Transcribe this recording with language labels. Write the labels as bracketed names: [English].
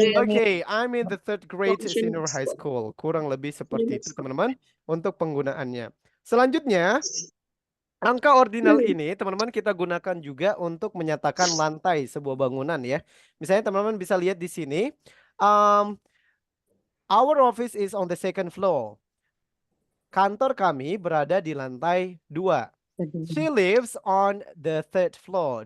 [English] Oke, I'm in the third grade senior high school. [Indonesian] Kurang lebih seperti itu teman-teman untuk penggunaannya. Selanjutnya, angka ordinal ini teman-teman kita gunakan juga untuk menyatakan lantai sebuah bangunan ya. Misalnya teman-teman bisa lihat di sini. [English] Our office is on the second floor. [Indonesian] Kantor kami berada di lantai 2. [English] She lives on the third floor.